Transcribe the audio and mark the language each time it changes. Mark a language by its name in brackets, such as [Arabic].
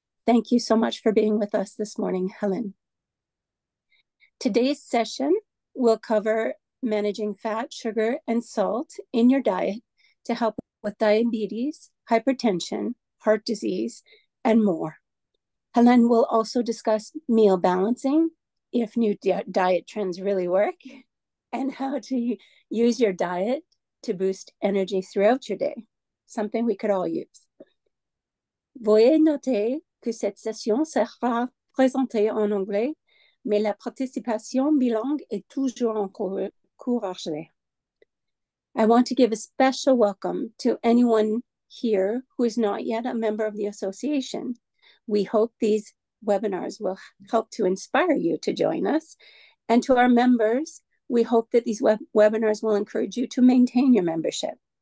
[English] Thank you so much for being with us this morning, Hélène. Today's session will cover managing fat, sugar, and salt in your diet to help with diabetes, hypertension, heart disease, and more. Hélène will also discuss meal balancing, if new diet trends really work, and how to use your diet to boost energy throughout your day, something we could all use. [French] Veuillez noter que cette session sera présentée en anglais, mais la participation bilingue est toujours encouragée. [English] I want to give a special welcome to anyone here who is not yet a member of the association. We hope these webinars will help to inspire you to join us. And to our members, we hope that these webinars will encourage you to maintain your membership.